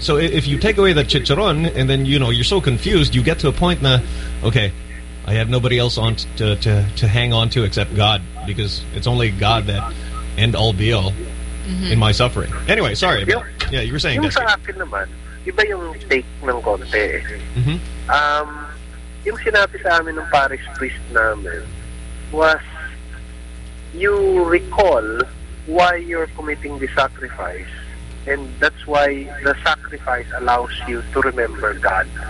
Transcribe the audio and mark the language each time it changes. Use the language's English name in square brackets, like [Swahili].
[English] So if you take away the chicharron and then, you know, you're so confused, you get to a point na, okay, I have nobody else on to hang on to except God, because it's only God that end all be all mm-hmm. in my suffering. Anyway, sorry. Yung, yeah, you were saying [Filipino] yung sa akin naman, iba yung take ng konti. Mm-hmm. Yung sinabi sa amin ng parish priest namin [English] was, you recall why you're committing the sacrifice. And that's why the sacrifice allows you to remember God.